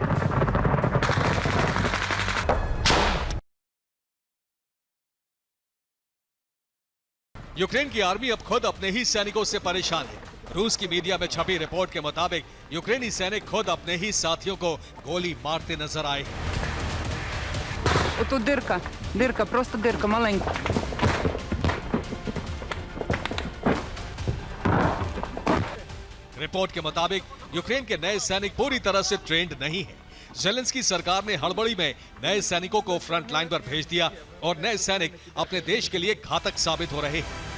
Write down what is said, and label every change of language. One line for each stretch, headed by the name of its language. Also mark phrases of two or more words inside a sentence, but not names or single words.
Hindi: यूक्रेन की आर्मी अब खुद अपने ही सैनिकों से परेशान है। रूस की मीडिया में छपी रिपोर्ट के मुताबिक यूक्रेनी सैनिक खुद अपने ही साथियों को गोली मारते नजर आए हैं।
Russian: Тут дырка, просто дырка маленькая.
Hindi: रिपोर्ट के मुताबिक यूक्रेन के नए सैनिक पूरी तरह से ट्रेंड नहीं हैं। ज़ेलेंस्की सरकार ने हड़बड़ी में नए सैनिकों को
English: front line
Hindi: पर भेज दिया और नए सैनिक अपने देश के लिए घातक साबित हो रहे हैं।